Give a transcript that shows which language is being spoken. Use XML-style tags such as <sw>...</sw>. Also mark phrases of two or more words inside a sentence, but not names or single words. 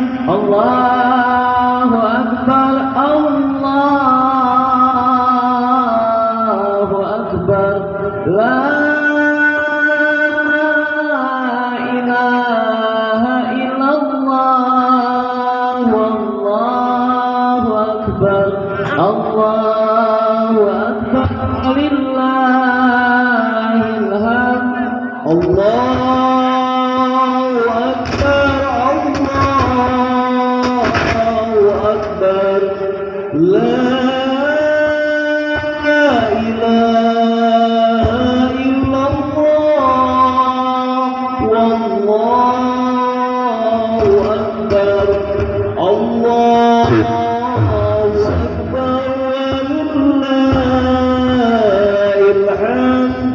<ar>الله أكبر، الله أكبر، لا إله إلا الله، الله أكبر، الله أكبر، لله الحمد. الله أكبر، الله أكبر، لا إله إلا الله، والله أكبر، الله أكبر، ولله الحمد.</ar>